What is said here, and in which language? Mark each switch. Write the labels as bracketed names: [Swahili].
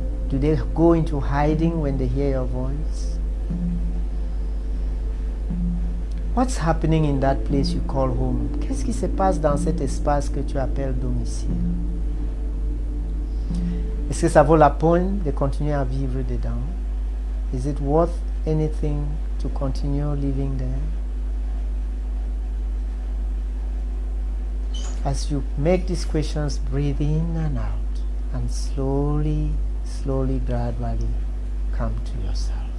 [English] Do they go into hiding when they hear your voice? What's happening in that place you call home? [French] Qu'est-ce qui se passe dans cet espace que tu appelles domicile? Est-ce que ça vaut la peine de continuer à vivre dedans? [English] Is it worth anything to continue living there? As you make these questions, breathe in and out, and slowly, gradually come to yourself.